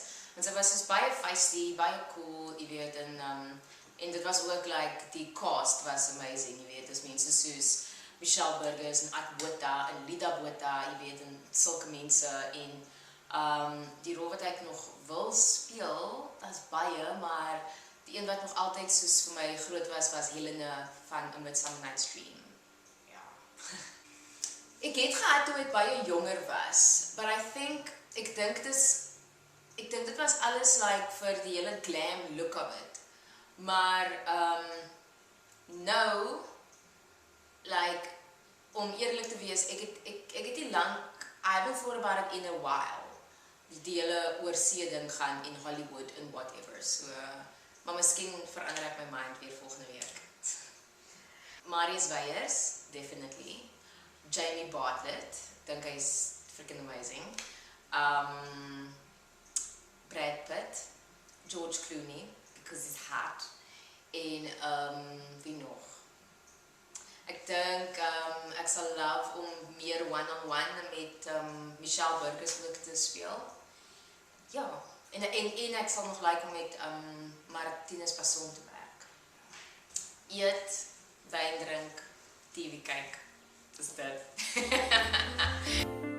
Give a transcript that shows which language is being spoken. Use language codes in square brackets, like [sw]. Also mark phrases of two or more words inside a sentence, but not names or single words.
[af] En sy was soos baie feisty, baie cool, jy weet, en dit was ook like, die cast was amazing, jy weet, dis mense soos Michelle Burgers en Ad Botha en Lida Botha, jy weet, en sulke mense, en die rol wat ek nog wil speel, dat is baie, maar die een wat nog altyd soos vir my groot was Helena van A Midsummer Night's Dream. Ja. Ek het gehad toe ek baie jonger was, but ek dink dit was alles like vir die hele [en] glam look of it. [af] Maar nou, like, om eerlik te wees, ek het nie lang, [en] I haven't thought about it in a while. [af] Die hele oorsee ding gaan in Hollywood en whatever. So, maar miskien verander ek my mind weer volgende week. Marius Weyers, definitely. Jamie Bartlett, dink hy is [en] freaking amazing. Brad Pitt, George Clooney, because he's hot. [af] En wie nog? Ek dink ek sal love om meer one-on-one met Michelle Burgers ook te speel. Ja, en ek sal nog like om met Martinus Passon te werk. Eet, wyn drink, TV kyk. Dis dit.